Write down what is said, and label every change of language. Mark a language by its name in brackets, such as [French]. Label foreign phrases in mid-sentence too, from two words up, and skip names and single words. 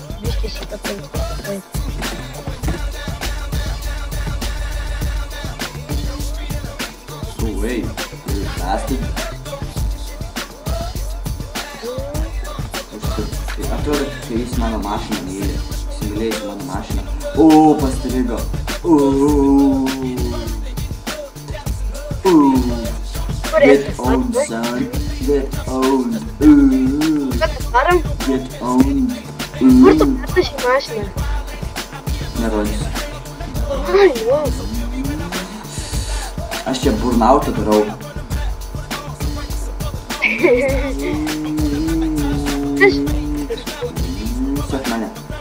[Lithuanian] Biškį šitą paimti. [English] Wait, you bastard. [Lithuanian] Atrodo, kai jis mano mašiną myli. Įsimylėjus mano mašiną. Pastrigo. [English] Get owned, son. Get owned. [Lithuanian] Ką tas varom? [English] Get owned. [Lithuanian] Kur tu perdažai mašiną? Nerodysiu. Ai, wow. Aš čia burnautą darau. Sek mane.